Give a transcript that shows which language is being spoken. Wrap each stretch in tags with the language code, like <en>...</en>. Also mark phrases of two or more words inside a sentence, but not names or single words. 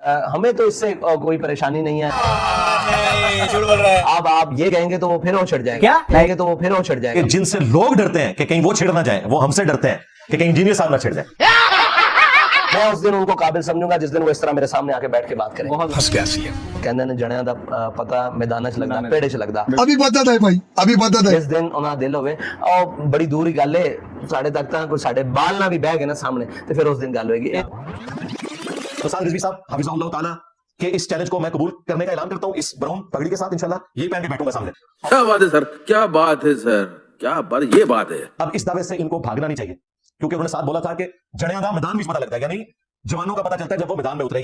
<ur>ہمیں تو اس سے کوئی پریشانی نہیں ہے. اب آپ یہ کہیں گے تو وہ پھر وہ چھڑ جائے گا, کہیں گے تو وہ پھر وہ چھڑ جائے گا. جن سے لوگ ڈرتے ہیں کہ کہیں وہ چھڑ نہ جائیں, وہ ہم سے ڈرتے ہیں کہ کہیں انجینئر صاحب نہ چھڑ جائیں. میں اس دن ان کو قابل سمجھوں گا جس دن وہ اس طرح میرے سامنے آ کے بیٹھ کے بات کریں.</ur> <pa>کہندے نے جڑیاں دا پتہ میدان چ لگدا, پیڑے چ لگدا.</pa> <ur>ابھی پتہ تھا بھائی, ابھی پتہ تھا.</ur> <pa>جس دن انہاں دل ہوے او بڑی دور ہی گل ہے, ساڈے تک تاں کوئی ساڈے بال نہ بھی بہ گئے نا سامنے, تے پھر اس دن گل ہوئے گی.</pa> <ur>تو سعد رضوی صاحب حفظہ اللہ تعالیٰ کے اس چیلنج کو میں قبول کرنے کا اعلان کرتا ہوں اس براؤن پگڑی کے ساتھ ان شاء اللہ یہی پہن کے بیٹھوں گا سامنے. کیا بات ہے سر، کیا بات ہے سر، کیا بات، یہ بات ہے. اب اس دعوے سے ان کو بھاگنا نہیں چاہیے کیونکہ انہوں نے ساتھ بولا تھا کہ جڑیاں کا میدان بھی پتہ لگتا ہے، یعنی جوانوں کا پتہ چلتا ہے جب وہ میدان میں اترے.</ur>